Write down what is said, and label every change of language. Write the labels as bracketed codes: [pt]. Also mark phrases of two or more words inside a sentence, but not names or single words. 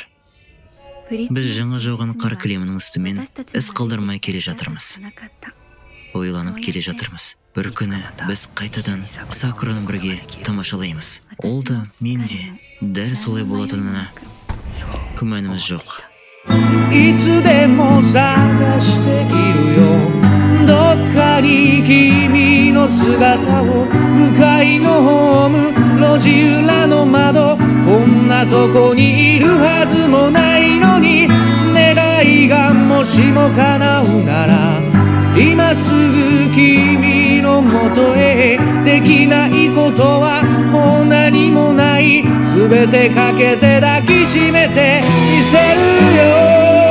[kk] Біз жаңа жауған қар кілемінің үстімен із қалдырмай келе жатырмыз. Ойланып келе жатырмыз. Бір күні біз қайтадан Сакураны бірге тамашалаймыз. Ол да мен де дәл солай болатынына күмәніміз жоқ. [ja] いつでも探しているよどっかに君の姿を向かいのホーム路地裏の窓こんなとこにいるはずもないのに願いがもしも叶うなら今すぐ君のもとへできないことはもう何もない全てかけて抱きしめてみせるよ